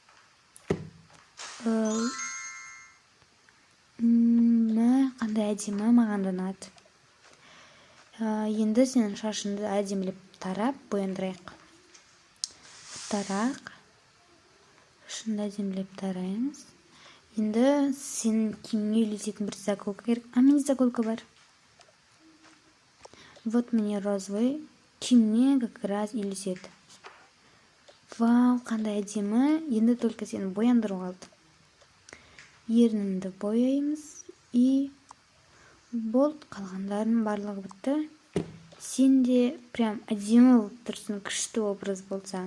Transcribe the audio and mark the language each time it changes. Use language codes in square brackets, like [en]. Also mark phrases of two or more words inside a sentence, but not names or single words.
[kk] Қандай әдемі, маған да ұнады. Енді сенің шашыңды әдемілеп тарап, бояндырайық. Шашыңды әдемілеп тараймыз. Енді сенің киіміңе үйлесетін бір заколка керек. Менде заколка бар. [ru] Мне розовый [kk] киіміне [ru] как раз [kk] үйлеседі. Қандай әдемі. Енді только сені бояндыру қалды. Ерніңді бояймыз. Болды, қалғандардың барлығы бітті. Сен де прям әдемі болып тұрсың, күшті образ болса.